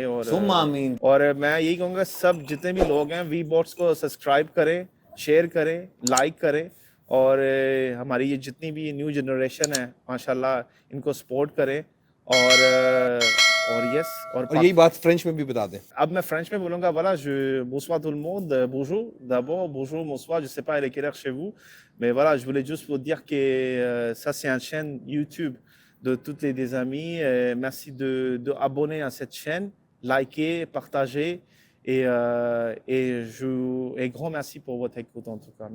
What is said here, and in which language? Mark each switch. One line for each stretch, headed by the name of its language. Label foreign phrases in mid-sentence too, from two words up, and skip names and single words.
Urdu: اور میں یہی کہوں گا سب جتنے بھی لوگ ہیں وی باٹس کو سبسکرائب کریں, شیئر کریں, لائک کریں, اور ہماری یہ جتنی بھی
English: new generation
Urdu: ہے ماشاءاللہ ان کو سپورٹ کریں اور یس اور یہی بات فرینچ میں بھی بتا دیں. اب میں فرینچ میں بولوں گا
French: voilà bonsoir tout le monde, bonjour d'abord, bonjour, bonsoir, je sais pas il est quelle heure chez vous, mais voilà, je voulais juste vous dire que ça c'est une chaîne YouTube de toutes les amis, merci de abonner à cette chaîne, liker, partager et grand merci pour votre écoute en tout cas.